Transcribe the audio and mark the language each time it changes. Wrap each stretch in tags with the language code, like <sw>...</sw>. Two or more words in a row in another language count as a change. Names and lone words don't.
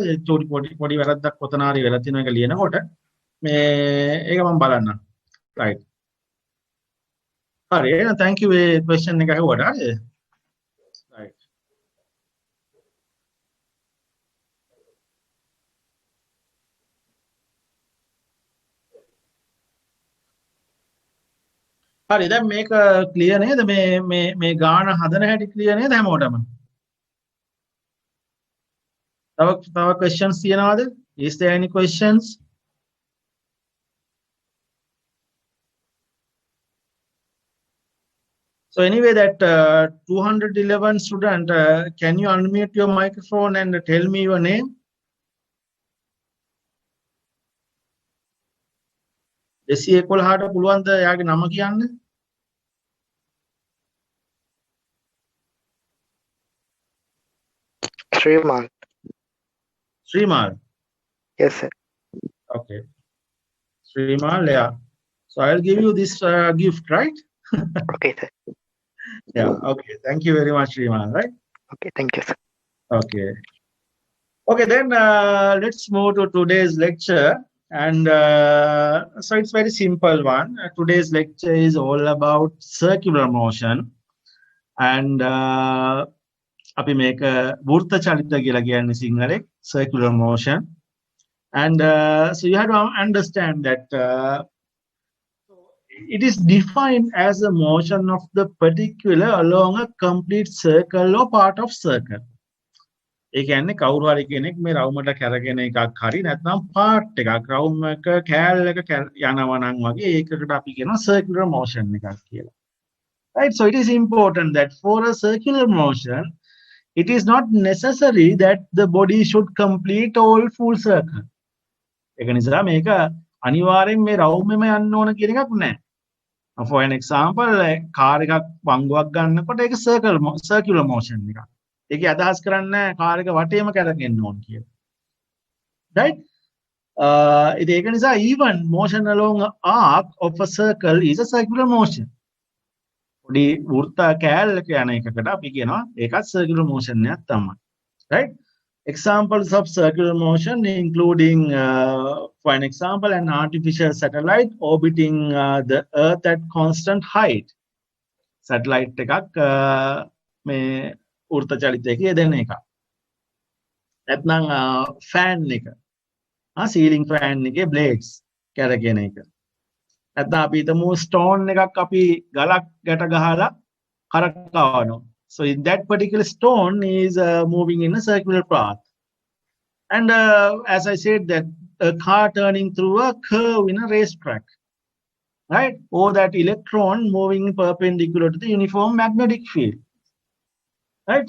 <si>චූටි පොඩි වැරද්දක් කොතන හරි වෙලා තියෙනවා ඒක ලියනකොට මේ ඒක මම බලන්නම්. right. හරි එහෙනම්</si> <en>thank you</en> <si>මේ question එක අහුවට හරිද?</si> <en>right.</en> <si>හරි දැන් මේක ක්ලියර් නේද මේ ගාන හදන හැටි ක්ලියර් නේද හැමෝටම? තව questions තියෙනවද?</si> <en>Is there any questions? So anyway, that 211 student, can you unmute your microphone and tell me your name?</en> <si>දෙසිය 11ට පුළුවන්ද එයාගේ නම කියන්න?</si> <en>Srimal. Yes, sir. Okay. Srimal, yeah. So I'll give you this gift, right? Okay, sir. Yeah. Okay. Thank you very much, Srimal. Right? Okay, thank you, sir. Okay. Okay, then let's move to today's lecture. And so it's very simple one. Today's lecture is all about circular motion.</en> <si>And අපි මේක වෘත්ත චලිත කියලා කියන්නේ සිංහලෙන්</si> <en>circular motion. And so you have to understand that it is defined as a motion of the particular along a complete circle or part of circle.</en> <si>ඒ කියන්නේ කවුරු හරි කෙනෙක් මේ රවුමට කැරගෙන එකක් හරි නැත්නම් පාර්ට් එකක් රවුම් එක කෑල්ල එක යනවා නම් වගේ ඒකකට අපි කියනවා</si> <en>circular motion</en> <si>එකක් කියලා. Right?</si> <en>So it is important that for a circular motion, it is not necessary that the body should complete all full circle.</en> <si>ඒක නිසා මේක අනිවාර්යෙන් මේ රවුමෙම යන්න ඕන කියන එකක් නැහැ.</si> <en>For an example,</en> <si>කාර් එකක් වංගුවක් ගන්නකොට ඒක</si> <en>circular motion</en> <si>එකක්. ඒකේ අදහස් කරන්නේ කාර් එක වටේම කැරගෙන්න ඕන කියලා. Right? ඒක නිසා</si> <en>even motion along an arc of a circle is a circular motion.</en> <si>පොඩි වෘත්ත කෑල්ලක යන එකකට අපි කියනවා ඒකත්</si> <en>circular motion</en> <si>එකක් තමයි. Right?</si> <en>Examples of circular motion including, for an example, an artificial satellite orbiting the Earth at constant height.</en> <si>Satellite එකක් මේ වෘත්ත චලිතයක යෙදෙන එක. නැත්නම් fan එක.</si> <en>ceiling fan</en> <si>එකේ blades කැරගෙන එක. නැත්නම් අපි හිතමු stone එකක් අපි ගලක් ගැට ගහලා කරකවනවා.</si> <en>So in that particular stone is moving in a circular path. And as I said, that a car turning through a curve in a racetrack, right? Or that electron moving perpendicular to the uniform magnetic field, right?</en>